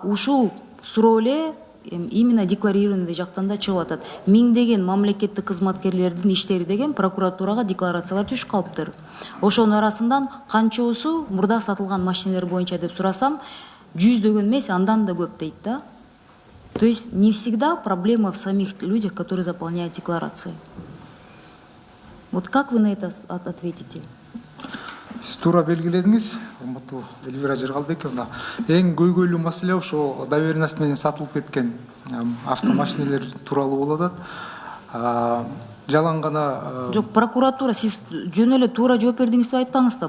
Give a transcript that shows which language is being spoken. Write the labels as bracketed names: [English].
[Kyrgyz] Ушул суроо эле именно декларированный жактан да чыгып атат. Миңдеген мамлекеттик кызматкерлердин иштери деген прокуратурага декларациялар түшүп калыптыр. Ошонун арасынан канчоосу мурда сатылган машинелер боюнча деп сурасам, 100дөгөн эмес, андан да көп дейт да. [Russian] То есть не всегда проблема в самих людях, которые заполняют декларации. Вот как вы на это ответите? [Kyrgyz] Сиз туура белгиледиңиз, урматтуу Эльвира Жергалбековна. Эң көйгөйлүү маселе ошо доверенность менен сатылып кеткен автомашинелер тууралуу болуп атат. Жалаң гана Жок, прокуратура, сиз жөн эле туура жооп бердиңиз деп айтпаңыз да.